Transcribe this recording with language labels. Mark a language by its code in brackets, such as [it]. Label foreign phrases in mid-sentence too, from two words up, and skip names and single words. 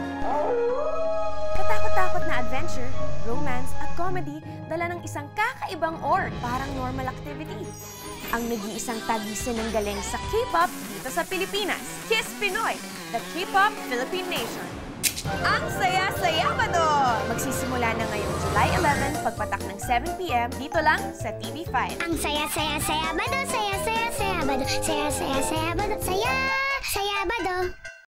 [tl] Katakot-takot na [en] adventure, romance [tl] at comedy dala ng isang kakaibang or parang [en] normal activity. [tl] Ang nag-iisang tagisin ng galing sa K-pop dito sa Pilipinas, Kiss Pinoy, [en] the K-pop Philippine Nation. [tl] Ang Saya-Saya Sabado! Magsisimula na ngayong July 11 pagpatak ng 7 p.m. dito lang sa TV5. Ang saya-saya-saya bado, saya-saya-saya bado, saya-saya-saya bado, saya-saya bado.